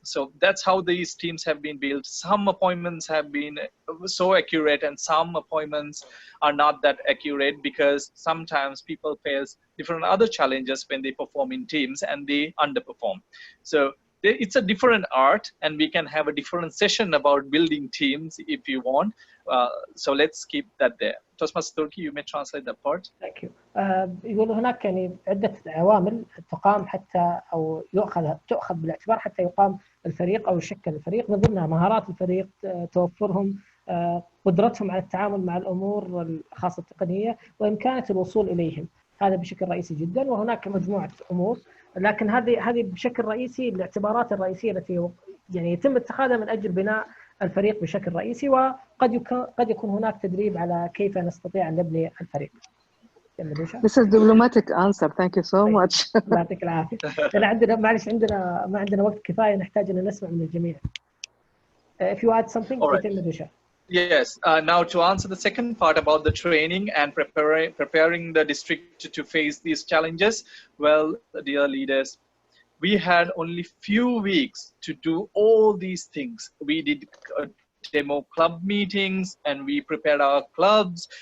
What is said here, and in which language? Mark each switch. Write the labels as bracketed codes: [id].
[en] So that's how these teams have been built. Some appointments have been so accurate and some appointments are not that accurate because sometimes people face different other challenges when they perform in teams and they underperform. So it's a different art, and we can have a different session about building teams if you want. So let's keep that there. Toastmaster Turki, you may translate that part. Thank you. [ar] يقول هناك يعني عدة عوامل تقام حتى أو تؤخذ بالاعتبار حتى يقام الفريق أو يشكل الفريق، من ضمنها مهارات الفريق، توفرهم، قدرتهم على التعامل مع الأمور الخاصة التقنية، وإمكانية الوصول إليهم. هذا بشكل رئيسي جدا، وهناك مجموعة أمور، لكن هذه بشكل رئيسي الاعتبارات الرئيسية التي يعني يتم اتخاذها من أجل بناء الفريق بشكل رئيسي، وقد يكون هناك تدريب على كيف نستطيع أن نبني الفريق. [en] This is diplomatic answer. Thank you so much. [ar] يعطيك العافية. معلش ما عندنا وقت كفاية، نحتاج أن نسمع من الجميع. [en] If you add something, right. Yes. Now to answer the second part about the training and preparing the district to face these challenges, well, dear leaders, we had only few weeks to do all these things. We did demo club meetings and we prepared our clubs.